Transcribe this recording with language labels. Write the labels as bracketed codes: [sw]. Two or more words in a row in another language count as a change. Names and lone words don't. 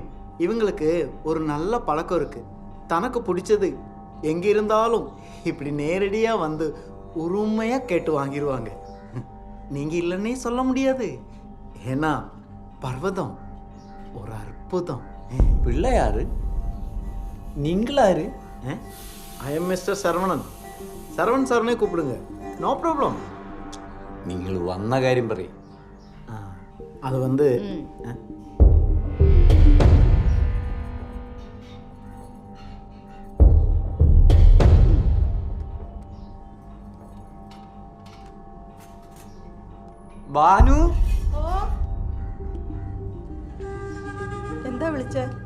[ta] இவங்களுக்கு ஒரு நல்ல பழக்கம் இருக்கு. தனக்கு பிடிச்சது எங்க இருந்தாலும் இப்படி நேரடியா வந்து உரிமையா கேட்டு வாங்கிடுவாங்க. நீங்க இல்லைன்னே சொல்ல முடியாது. ஏன்னா பர்வதம் ஒரு அற்புதம். பிள்ளையாரு நீங்களாரு? [en] I am Mister [ta] சரவணன். சரவணன் சார்னே கூப்பிடுங்க. [en] no problem. [ml] നിങ്ങൾ വന്ന കാര്യം പറയും. [ta] அது வந்து [ml] ബാനു എന്താ വിളിച്ചേ?